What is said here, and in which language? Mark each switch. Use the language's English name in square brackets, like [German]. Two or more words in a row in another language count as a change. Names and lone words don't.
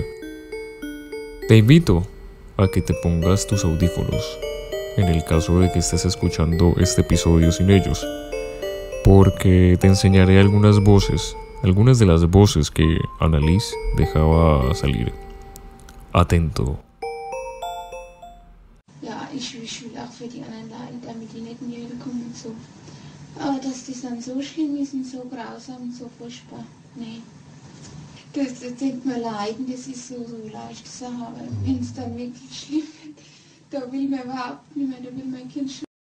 [Spanish] Te invito a que te pongas tus audífonos, en el caso de que estés escuchando este episodio sin ellos, porque te enseñaré algunas de las voces que Annalise dejaba salir. Atento. [German] Ja, ich will auch für die anderen leiden, damit die nicht in die Hölle kommen und so. Aber dass das dann so schlimm ist und so grausam und so furchtbar, nee. Das denkt man leiden, das ist so leicht zu sagen, aber wenn es dann wirklich schlimm wird, da will man überhaupt nicht mehr, da will mein Kind schon.